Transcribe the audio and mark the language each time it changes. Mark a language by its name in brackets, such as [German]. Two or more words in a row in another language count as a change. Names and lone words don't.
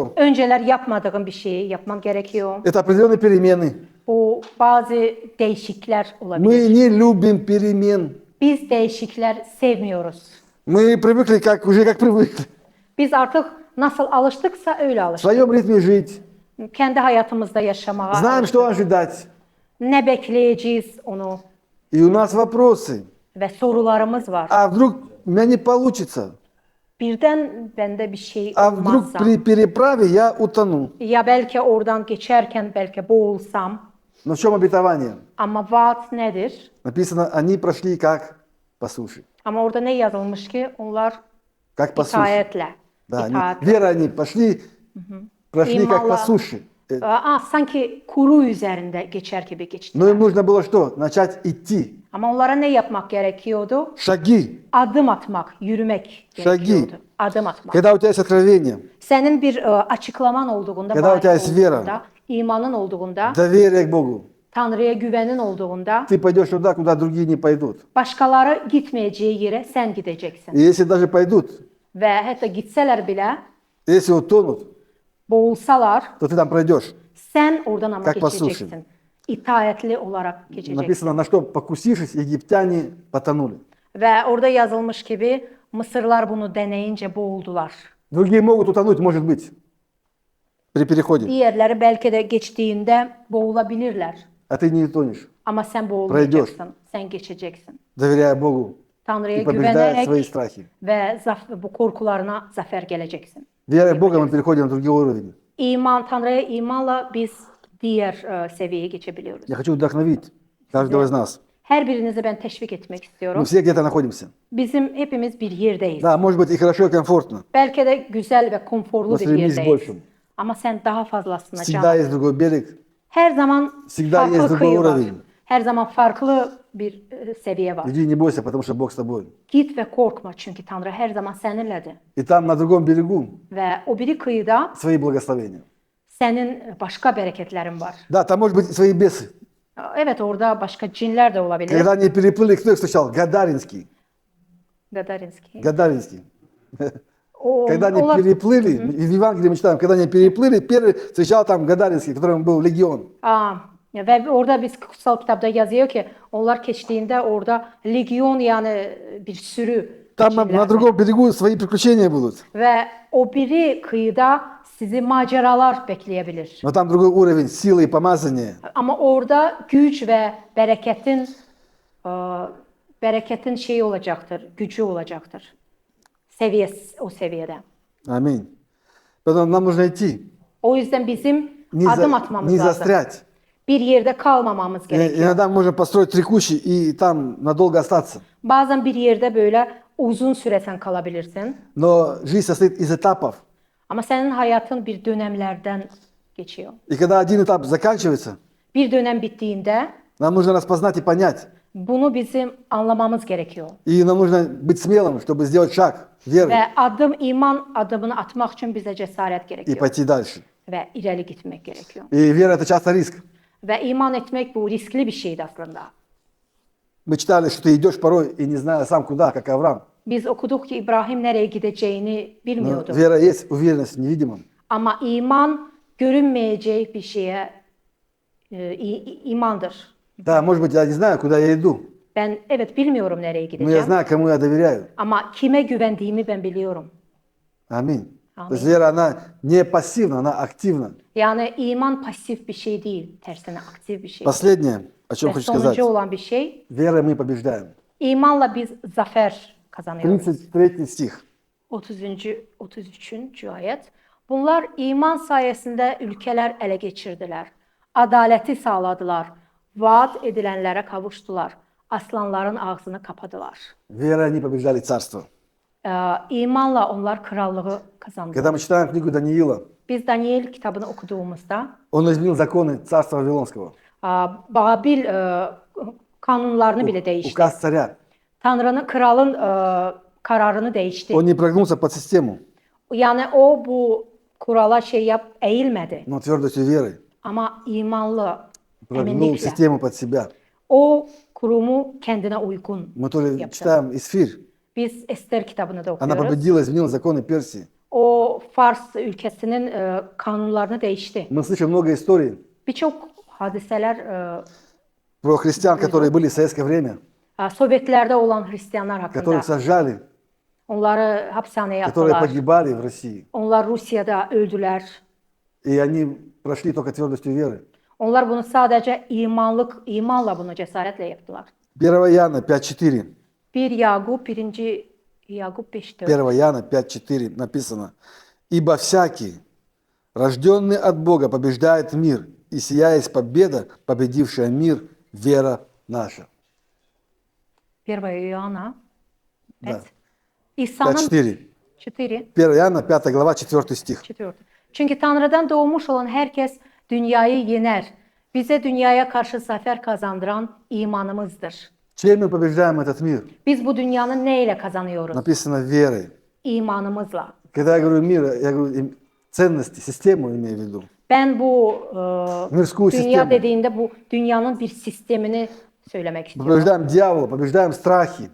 [Turkish] Önceler yapmadığın bir şeyi yapman gerekiyor. [Russian] Это определенные перемены. [Turkish] Bu bazı değişiklikler olabilir. [Russian] Мы не любим перемен. [Turkish] Biz değişiklikler sevmiyoruz. [Russian] Мы привыкли, уже как привыкли. [Turkish] Biz artık nasıl alıştıksa öyle [Russian] В [Turkish] alıştık. [Russian] своем ритме жить. [Turkish] Kendi hayatımızda yaşamaya [Russian] Знаем, [Turkish] alıştık. [Russian] что ожидать. [Turkish] Ne bekleyeceğiz onu. [Russian] И у нас вопросы. [Azerbaijani] və sorularımız var. [Russian] А вдруг у меня не получится? [Azerbaijani] Birdən bəndə bir şey [Russian] А вдруг [Azerbaijani] olmazsa, [Russian] при переправе я утону? [Azerbaijani] ya bəlkə oradan keçərkən bəlkə boğulsam, [Russian] Но в чем обетование? [Azerbaijani] amma vaat nədir? [Russian] Написано, они прошли как по суше. [Azerbaijani] Amma orada nə yazılmış ki, onlar [Russian] Как по суше. [Azerbaijani] itaətlə, [Russian] Да, [Azerbaijani] itaətlə. [Russian] вера они пошли, прошли как по [Azerbaijani] İmanla- [Russian] суше. [Azerbaijani] Sanki kuru üzərində geçər kimi keçdi. [Russian] Но им нужно было что? Начать идти. [Azerbaijani] Amma onlara nə yapmaq gerekiyordu? [Russian] Şagi. [Azerbaijani] Adım atmaq, yürümək gerekiyordu. Adım atmaq. [Russian] Когда у тебя есть откровение, [Azerbaijani] Sənin bir açıklaman olduğunda, [Russian] Когда у тебя [Azerbaijani] vaid [Russian] есть вера. [Azerbaijani] olduğunda, imanın olduğunda, [Russian] доверие к Богу, [Azerbaijani] Tanrıya güvənin olduğunda, [Russian] ты пойдешь туда, куда другие не пойдут. [Azerbaijani] başqaları gitməyəcəyi yerə sən gedəcəksən. [Russian] И если даже pойдут, [Azerbaijani] Və hətta gitsələr belə, [Russian] если утонут, [Azerbaijani] boğulsalar, [Russian] то ты там пройдешь. [Azerbaijani] sən oradan amma [Russian] Как по [Azerbaijani] keçəcəksən. İtaətli olaraq keçəcəksən. [Russian] Написано, на что покусившись, египтяне потонули. [Azerbaijani] Və orada yazılmış kimi Mısırlar bunu deneyincə boğuldular. [Russian] Другие могут утонуть, может быть, при переходе. [Azerbaijani] Digərləri bəlkə də keçdiyində boğula bilirlər. [Russian] А ты не утонешь, [Azerbaijani] Amma sən boğulmayacaqsan, sən keçəcəksən. [Russian] доверяя Богу [Azerbaijani] Tanrıya [Russian] и побеждая свои [Azerbaijani] güvənərək [Russian] страхи. [Azerbaijani] və bu qorxularına zəfər gələcəksən. [Russian] Верой в Бога мы переходим на другой уровень. [Azerbaijani] Tanrıya imanla biz digər səviyyəyə keçə biliyoruz. [Russian] Я хочу вдохновить каждого из нас. [Azerbaijani] Hər birinizi mən təşviq etmək [Russian] Мы [Turkish] istiyorum. [Russian] все где-то находимся. [Turkish] Bizim hepimiz bir yerdeyiz. [Russian] Да, может быть и хорошо, и комфортно. [Azerbaijani] Bəlkə də gözəl və konforlu [Russian] Но [Azerbaijani] bir [Russian] стремись к [Azerbaijani] yerdeyiz. [Russian] большему. [Azerbaijani] Amma sən daha fazlasına [Russian] Всегда [Azerbaijani] can. [Russian] есть другой берег. [Azerbaijani] Hər zaman [Russian] Всегда есть [Azerbaijani] farklı [Russian] другой [Azerbaijani] xıyı var. [Russian] уровень. [Azerbaijani] Hər zaman farklı bir səviyyə var. [Russian] Иди, не бойся, потому что Бог с тобой. [Azerbaijani] Git və qorxma, çünki Tanrı hər zaman səninlədir. [Russian] И там, на другом берегу, [Azerbaijani] Və o biri qıyıda [Russian] свои благословения. [Azerbaijani] sənin başqa bərəkətlərin var. [Russian] Да, там может быть свои бесы. [Turkish] Evet, [Azerbaijani] orada başqa cinlər də ola bilər. [Russian] Когда они переплыли, кто их встречал? Гадаринский. Qadarinski. Гадаринский. [Azerbaijani] O, [Russian] Когда они [Azerbaijani] onlar, [Russian] переплыли, в Евангелии мы читаем, когда они переплыли, первый встречал там Гадаринский, которым был легион. [Azerbaijani] və orada biz kutsal kitabda yazıyor ki, onlar keçdiyində orada legion, yəni bir sürü [Russian] Там на [Azerbaijani] cinlər var. [Russian] другом берегу свои приключения будут. [Azerbaijani] Və o biri qıyıda sizi macəralar bəkləyə bilər. [Russian] Но там другой уровень силы и помазания. [Azerbaijani] Amma orada güc və bərəkətin şeyi olacaqdır, gücü olacaqdır. Səviyyəsi o səviyyədə. [Russian] Аминь. Поэтому нам нужно идти, [Turkish] O yüzden bizim [Russian] не, [Turkish] adım atmamız [Russian] не [Turkish] lazım. [Russian] застрять. [Turkish] Bir yerde kalmamamız [Russian] И [Turkish] gerekiyor. [Russian] иногда можно построить три кущи и там надолго остаться. [Turkish] Bazen bir yerde böyle uzun süre sen kalabilirsin. [Russian] Но жизнь состоит из этапов. [Turkish] Ama senin hayatın bir dönemlerden geçiyor. [Russian] И когда один этап заканчивается, [Turkish] Bir dönem bittiğinde [Russian] нам нужно распознать и понять. [Turkish] bunu bizim anlamamız gerekiyor. [Russian] И нам нужно быть смелым, чтобы сделать шаг веры [Turkish] Ve iman adımını atmak için bize cesaret [Russian] и [Turkish] gerekiyor. [Russian] пойти дальше. [Turkish] Ve ileri gitmek gerekiyor. [Russian] И вера это часто риск. [Turkish] Ve iman etmek bu riskli bir şeydi aslında. [Russian] Мы читали, что ты идешь порой и не зная сам куда, как Авраам. [Turkish] Biz okuduk ki İbrahim nereye gideceğini [Russian] Но [Turkish] bilmiyordu. [Russian] вера есть уверенность в невидимом. [Turkish] Ama iman görünmeyecek bir şeye imandır. [Russian] Да, может быть, я не знаю, куда я иду, [Turkish] Ben evet bilmiyorum nereye [Russian] но я [Turkish] gideceğim. [Russian] знаю, кому я доверяю. [Turkish] Ama kime güvendiğimi ben biliyorum. [Russian] Аминь. Аминь. То есть вера, она не пассивна, она активна. [Turkish] Yani iman pasif bir şey değil, tersine aktif bir şey. [Russian] Последнее, о чем [Turkish] Ve [Russian] хочу сказать. [Turkish] sonuncu olan bir şey, [Russian] Верой мы побеждаем. [Turkish] imanla biz zafer kazanıyoruz. [Russian] 33 стих. [Turkish] 33. ayet. Bunlar iman sayesinde ülkeler ele geçirdiler. Adaleti sağladılar. Vaat edilenlere kavuştular. Aslanların ağzını kapadılar. [Russian] Верой они побеждали царство. [Turkish] İmanla onlar krallığı kazandılar. [Russian] Когда мы читаем книгу Даниила, [Turkish] Biz Daniel kitabını okuduğumuzda [Russian] он изменил законы царства Вавилонского. [Turkish] Babil kanunlarını bile değişti. [Russian] Указ царя. [Turkish] Kralın kararını değişti. [Russian] Он не прогнулся под систему, [Turkish] Yani o bu kurala eğilmedi. [Russian] но твердостью веры [Turkish] Ama imanlı, [Russian] прогнул [Turkish] eminlikle. [Russian] систему под себя. [Turkish] O kurumu kendine uygun [Russian] Мы тоже [Turkish] yaptı. [Russian] читаем Исфирь. [Turkish] Biz Ester kitabını da [Russian] Она [Turkish] okuyoruz. [Russian] победила, изменила законы Персии. [Turkish] O Fars ülkesinin kanunlarını değişti. [Russian] Мы слышим много историй [Turkish] Birçok hadiseler [Russian] про христиан, которые были в советское время, [Turkish] Sovyetlerde olan Hristiyanlar hakkında. [Russian] которых сажали, [Turkish] Onları hapishaneye [Russian] которые [Turkish] attılar. [Russian] погибали в России. [Turkish] Onlar Rusya'da öldüler. [Russian] И они прошли только твердостью веры. [Turkish] Onlar bunu sadece imanla bunu cesaretle yaptılar. [Russian] 1 Иоанна 5.4. [Turkish] 1 Yaqub 1. Yaqub 5:4. [Russian] 1 Иоанна 5.4 написано. Ибо всякий, рожденный от Бога, побеждает мир, и сия есть победа, победившая мир, вера наша. 1 Ioana Да. [Turkish] 5. İsa'nın 5.4. 4. [Russian] 1 Иоанна 5 глава 4 стих. 4. [Turkish] Çünkü Tanrı'dan doğmuş olan herkes dünyayı yener. Bize dünyaya karşı zafer kazandıran imanımızdır. [Russian] Чем мы побеждаем этот мир? [Turkish] Biz bu dünyanın neyle kazanıyoruz? [Russian] Написано верой. [Turkish] İmanımızla. [Russian] Когда я говорю мир, я говорю ценности, систему имею в виду. [Turkish] Ben bu [Russian] Мирскую [Turkish] dünya [Russian] систему. [Turkish] dediğinde bu dünyanın bir sistemini söylemek istiyorum. [Russian] Побеждаем дьявола, побеждаем страхи,